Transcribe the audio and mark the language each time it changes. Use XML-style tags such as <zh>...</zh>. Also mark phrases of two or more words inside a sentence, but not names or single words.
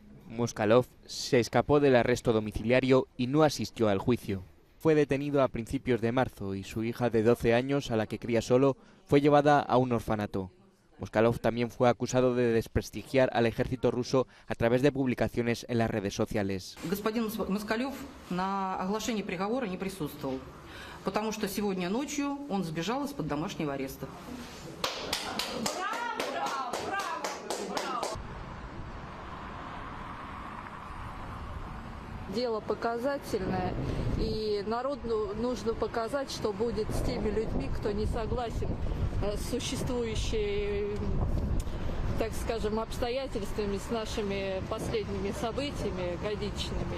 <es>Moskalov se escapó del arresto domiciliario y no asistió al juicio. Fue detenido a principios de marzo y su hija de 12 años, a la que cría solo, fue llevada a un orfanato. Moskalov también fue acusado de desprestigiar al ejército ruso a través de publicaciones en las redes sociales.</es> <ru>Господин Москалев на оглашении приговора не присутствовал, потому что сегодня ночью он сбежал из-под домашнего ареста. Дело показательное, и народу нужно показать, что будет с теми людьми, кто не согласен с существующими, так скажем, обстоятельствами, с нашими последними событиями годичными.</ru>